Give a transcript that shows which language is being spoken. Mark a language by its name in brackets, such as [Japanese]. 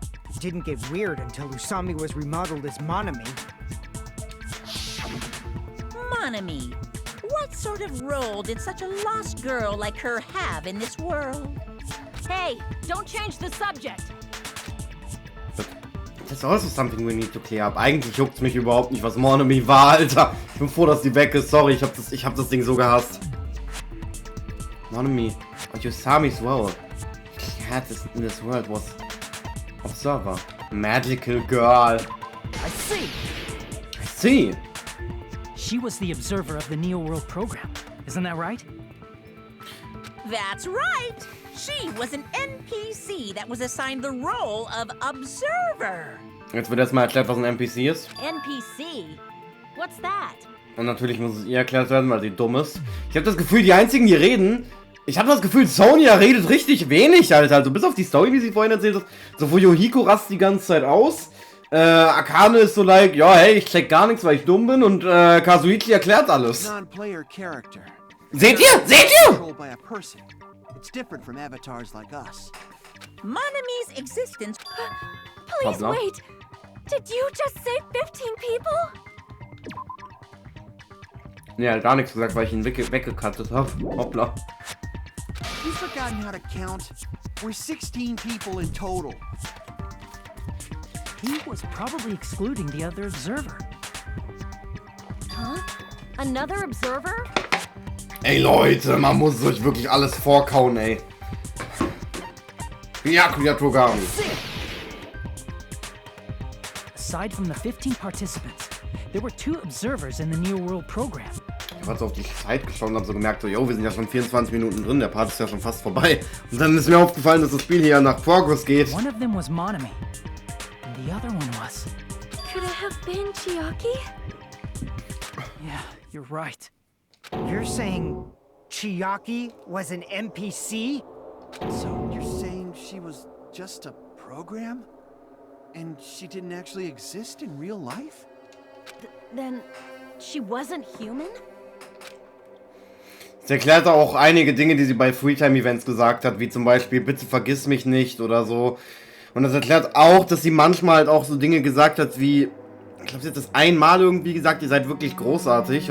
[English] It didn't get weird until Usami was remodeled as Monomi. Monomi, what sort of role did such a lost girl like her have in this world? Hey, don't change the subject. That's also something we need to clear up. [German] Eigentlich juckt's mich überhaupt nicht, was Monomi war, Alter. Ich bin froh, dass die weg ist. Sorry, ich hab das Ding so gehasst. [English] Monomi and Usami's role had this in this world was observer. Magical girl. I see! I see. She was the observer of the Neo World program. Isn't that right? That's right! She was an NPC that was assigned the role of observer. [German] Jetzt wird erstmal erklärt, was ein NPC ist. [English] NPC? What's that? [German] Und natürlich muss es ihr erklärt werden, weil sie dumm ist. Ich habe das Gefühl, die einzigen, die reden... Ich habe das Gefühl, Sonia redet richtig wenig, Alter. Also bis auf die Story, wie sie vorhin erzählt hat. So, wo Yohiko rast die ganze Zeit aus. Akane ist so like, ja, hey, ich check gar nichts, weil ich dumm bin. Und Kazuichi erklärt alles. [English] Non-player character. [German] Seht ihr? Seht ihr? [English] Controlled by a person. It's different from avatars like us. Monomi's existence... Please [German] Hoppla. [English] wait. Did you just say 15 people? [German] Nee, er hat gar nichts gesagt, weil ich ihn weggekattet habe. Hoppla. [English] You've forgotten how to count. We're 16 people in total. He was probably excluding the other observer. Huh? Another observer? [German] Ey Leute, man muss euch wirklich alles vorkauen, ey. [English] Byakuya Togami. Aside from the 15 participants, there were 2 observers in the Neo World program. [German] Ich habe so auf die Zeit geschaut und habe so gemerkt, so, yo, wir sind ja schon 24 Minuten drin, der Part ist ja schon fast vorbei. Und dann ist mir aufgefallen, dass das Spiel hier nach Progress geht. [English] One of them was Monomi, and the other one was... Could it have been Chiaki? Yeah, you're right. You're saying Chiaki was an NPC? So you're saying she was just a program? And she didn't actually exist in real life? Then she wasn't human? [German] Sie erklärt auch einige Dinge, die sie bei Freetime-Events gesagt hat, wie zum Beispiel, bitte vergiss mich nicht oder so. Und das erklärt auch, dass sie manchmal halt auch so Dinge gesagt hat wie, ich glaube, sie hat das einmal irgendwie gesagt, ihr seid wirklich großartig.